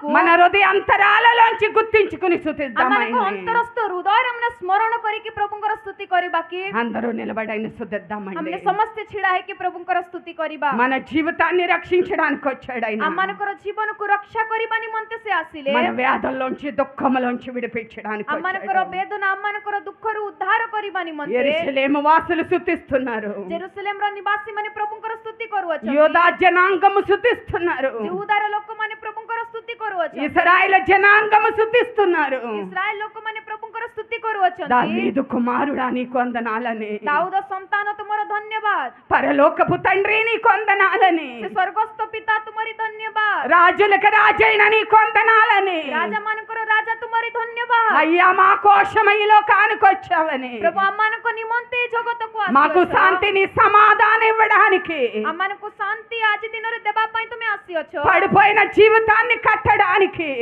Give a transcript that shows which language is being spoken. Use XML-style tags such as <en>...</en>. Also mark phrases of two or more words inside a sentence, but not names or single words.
<te>మన హృదయాంతరాలలోంచి గుర్తించుకుని స్తుతిద్దాం</te> <or>ଆମମାନଙ୍କ</or> <te>ఆయన్ని.</te> <or>ଅନ୍ତରସ୍ଥ ହୃଦୟରେ ଆମେ ସ୍ମରଣ କରିକି ପ୍ରଭୁଙ୍କର ସ୍ତୁତି କରିବା କି?</or> <te>అందరూ నిలబడి ఆయన స్తుతిద్దామండి.</te> <or>ଆମେ ସମସ୍ତେ ଛିଡା ହେଇକି ପ୍ରଭୁଙ୍କର ସ୍ତୁତି କରିବା।</or> <te>మన జీవితాన్ని రక్షించడానికి వచ్చాడు ఆయన.</te> <or>ଆମମାନଙ୍କର ଜୀବନକୁ ରକ୍ଷା କରିବା ନିମନ୍ତେ ସେ ଆସିଲେ।</or> <te>మన వ్యాధుల్లోంచి దుఃఖములోంచి విడిపించడానికి</te> <or>ଆମମାନଙ୍କର</or> <te>వచ్చాడు.</te> <or>ବେଦନା ଆମମାନଙ୍କର ଦୁଃଖରୁ ଉଦ୍ଧାର କରିବା ନିମନ୍ତେ</or> <te>యెరూషలేము వాసులు స్తుతిస్తున్నారు.</te> <or>ଜେରୁସଲେମର ନିବାସୀ ମାନେ ପ୍ରଭୁଙ୍କର ସ୍ତୁତି କରୁଅଛନ୍ତି।</or> <te>యోధా జనాంగము స్తుతిస్తున్నారు.</te> <or>ଯହୂଦାର ଲୋକମାନେ ପ୍ରଭୁଙ୍କର ସ୍ତୁତି କରୁଅଛନ୍ତି।</or> <te>ఇశ్రాయేలు జనాంగము స్తుతిస్తున్నారు.</te> <or>ଇସ୍ରାଏଲ ଲୋକମାନେ ପ୍ରଭୁଙ୍କର ସ୍ତୁତି କରୁଅଛନ୍ତି।</or> <te>దావీదు కుమారుడా నీకు వందనాలని,</te> <or>ଦାଉଦ ସନ୍ତାନ ତୁମର ଧନ୍ୟବାଦ।</or> <te>పరలోకపు తండ్రి నీకు వందనాలని,</te> <or>ସେ ସ୍ୱର୍ଗସ୍ଥ ପିତା ତୁମରି ଧନ୍ୟବାଦ।</or> <te>రాజులకు రాజైన నీకు వందనాలని,</te> <or>ରାଜା ମାନଙ୍କର ରାଜା ତୁମରି ଧନ୍ୟବାଦ।</or> <te>అయ్యా మా కోశం ఈ లోకానికి వచ్చావని,</te> <or>ପ୍ରଭୁ ଆମମାନଙ୍କ ନିମନ୍ତେ ଏ ଜଗତକୁ</or> <te>మాకు</te> <or>ଆସିଅଛ।</or> <te>శాంతిని సమాధానం ఇవ్వడానికి,</te> <or>ଆମମାନଙ୍କୁ ଶାନ୍ତି ଆଜି ଦିନରେ ଦେବା ପାଇଁ ତୁମେ ଆସିଅଛ।</or> <te>పడిపోయిన జీవితాన్ని కట్టడానికి</te>